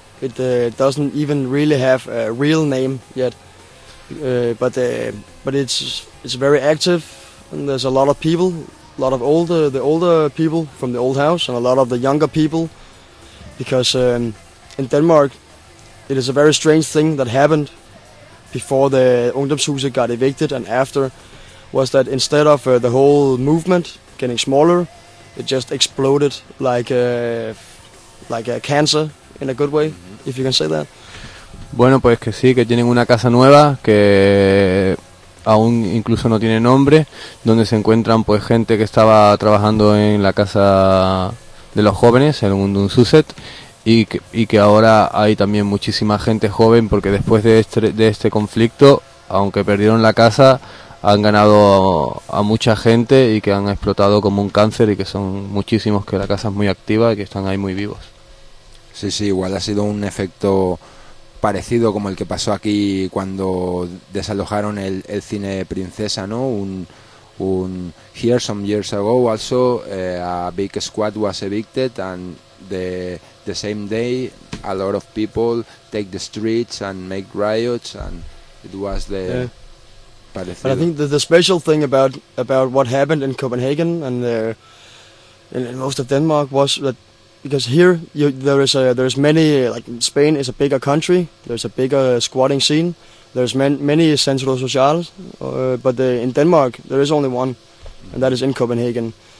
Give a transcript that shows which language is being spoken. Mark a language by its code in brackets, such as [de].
[en] It doesn't even really have a real name yet, but it's very active, and there's a lot of people, a lot of the older people from the old house, and a lot of the younger people, because in Denmark, it is a very strange thing that happened before the Ungdomshuset got evicted and after, was that instead of the whole movement getting smaller, it just exploded like a cancer. In a good way, if you can say that. [es] Bueno, pues que sí, que tienen una casa nueva que aún incluso no tiene nombre, donde se encuentran pues gente que estaba trabajando en la casa de los jóvenes, el Ungdomshuset, y que ahora hay también muchísima gente joven, porque después de este conflicto, aunque perdieron la casa, han ganado a mucha gente y que han explotado como un cáncer, y que son muchísimos, que la casa es muy activa y que están ahí muy vivos. Sí, sí, igual ha sido un efecto parecido como el que pasó aquí cuando desalojaron el cine Princesa, ¿no? [en] Un here some years ago also a big squad was evicted, and the same day a lot of people take the streets and make riots, and it was the [es] parecido. [en] But I think the special thing about what happened in Copenhagen and in most of Denmark was that, because here there's many, like Spain is a bigger country, there's a bigger squatting scene, there's many centros sociales, but in Denmark there is only one, and that is in Copenhagen.